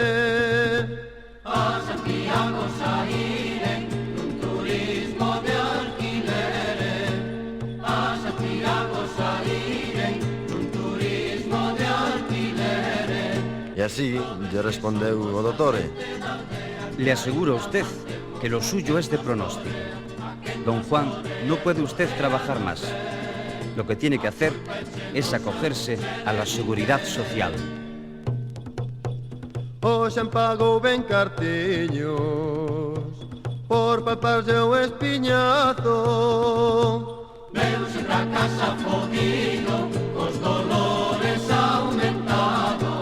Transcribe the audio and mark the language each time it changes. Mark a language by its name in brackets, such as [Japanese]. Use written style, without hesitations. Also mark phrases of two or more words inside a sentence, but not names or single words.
[Galician] A Santiago saíren nun turismo de alquiler. A Santiago saíren nun turismo de alquiler. y así lle respondeu o dottore. [Spanish] Le aseguro a usted que lo suyo es de pronóstico. Don Juan, no puede usted trabajar más. Lo que tiene que hacer es acogerse a la seguridad social. [Galician] O xan pagou ben cartiños por palparse o espiñazo. Veuse pra casa fodido, cos dolores aumentados.